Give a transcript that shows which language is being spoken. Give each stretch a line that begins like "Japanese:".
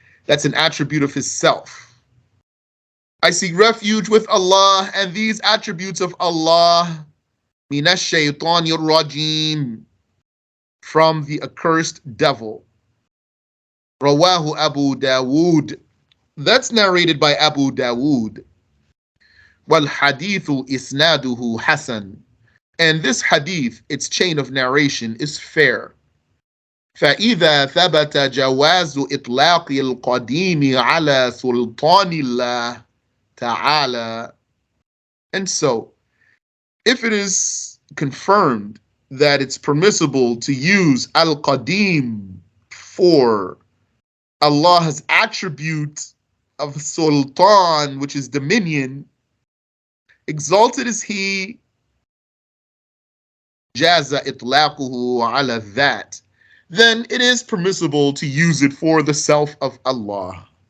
English: That's an attribute of his self. I seek refuge with Allah and these attributes of Allah,
Arabic: مِنَ الشَّيْطَانِ الرَّجِيمِ,
English: from the accursed devil. Rawahu Abu Dawood. That's narrated by Abu Dawood.
Arabic: Wal hadithu isnaduhu hasan.
English: And this hadith, its chain of narration, is fair.
Arabic: فإذا ثبت جواز إطلاق القديم على سلطان الله تعالى.
English: And so, if it is confirmed that it's permissible to use al-qadim for Allah's attribute of sultan, which is dominion, exalted is he,
Arabic: jaza itlaquhu ala
English: that, then it is permissible to use it for the self of Allah.